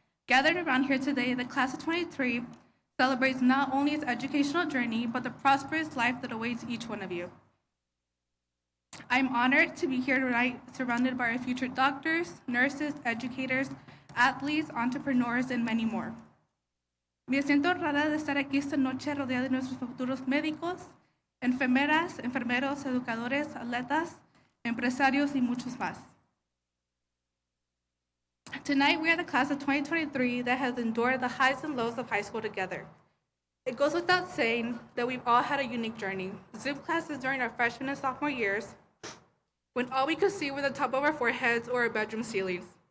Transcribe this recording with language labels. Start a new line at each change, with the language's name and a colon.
English: Gathered around here today, the class of 23 celebrates not only its educational journey, but the prosperous life that awaits each one of you. I'm honored to be here tonight, surrounded by our future doctors, nurses, educators, athletes, entrepreneurs, and many more.
Spanish: Me siento honrada de estar aquí esta noche rodeada de nuestros futuros médicos, enfermeras, enfermeros, educadores, atletas, empresarios, y muchos más.
English: Tonight, we are the class of 2023 that has endured the highs and lows of high school together. It goes without saying that we've all had a unique journey. Zoom classes during our freshman and sophomore years, when all we could see were the top of our foreheads or our bedroom ceilings.